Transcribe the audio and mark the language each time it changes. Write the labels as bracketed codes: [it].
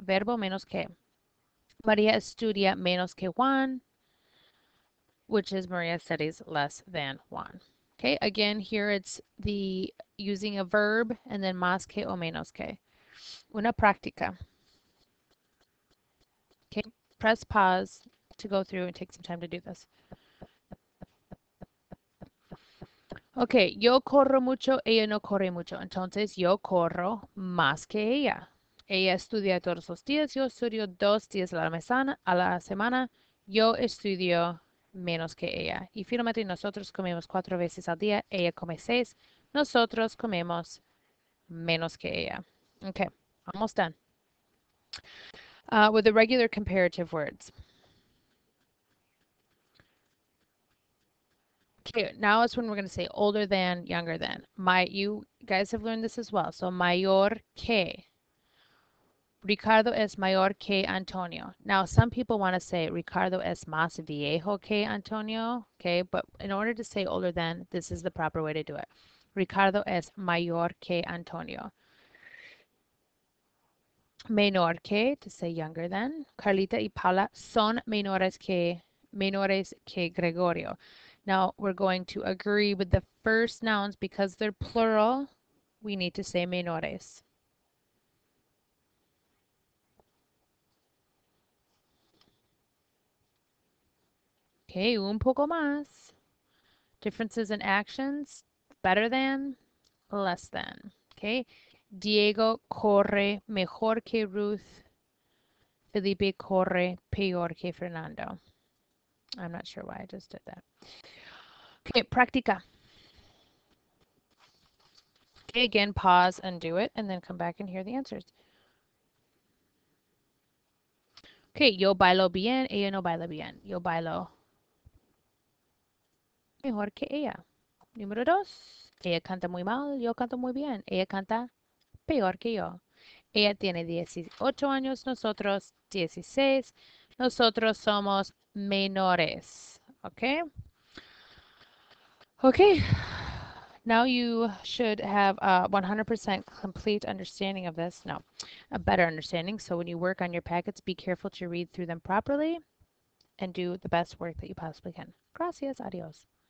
[es] Verbo menos que. María estudia menos que Juan, [en] which is Maria studies less than Juan. Okay, again, here it's the using a verb and then [es] más que o menos que. Una práctica. [en] Okay, press pause to go through and take some time to do this. [es] Okay, yo corro mucho, ella no corre mucho. Entonces, yo corro más que ella. Ella estudia todos los días, yo estudio 2 días a la semana. Yo estudio menos que ella. Y finalmente, nosotros comemos 4 veces al día, ella come 6. Nosotros comemos menos que ella. [en] Okay, almost done. With the regular comparative words. Okay, now is when we're going to say older than, younger than. You guys have learned this as well. [es] So, mayor que. Ricardo es mayor que Antonio. [en] Now, some people want to say [es] Ricardo es más viejo que Antonio, [en] okay? But in order to say older than, this is the proper way to do it. [es] Ricardo es mayor que Antonio. Menor que, [en] to say younger than. [es] Carlita y Paula son menores que Gregorio. [en] Now, we're going to agree with the first nouns because they're plural. We need to say menores. Okay, [es] un poco más. [en] Differences in actions, better than, less than. [es] Okay, Diego corre mejor que Ruth. Felipe corre peor que Fernando. [en] I'm not sure why I just did that. Okay, práctica. Okay, again, pause and do it, and then come back and hear the answers. [es] Okay, yo bailo bien, ella no baila bien. Yo bailo mejor que ella. Número 2. Ella canta muy mal, yo canto muy bien. Ella canta peor que yo. Ella tiene 18 años, nosotros 16. Nosotros somos menores. [en] Okay? Okay. Now you should have a 100% complete understanding of this. No, a better understanding. So when you work on your packets, be careful to read through them properly and do the best work that you possibly can. [es] Gracias. Adios.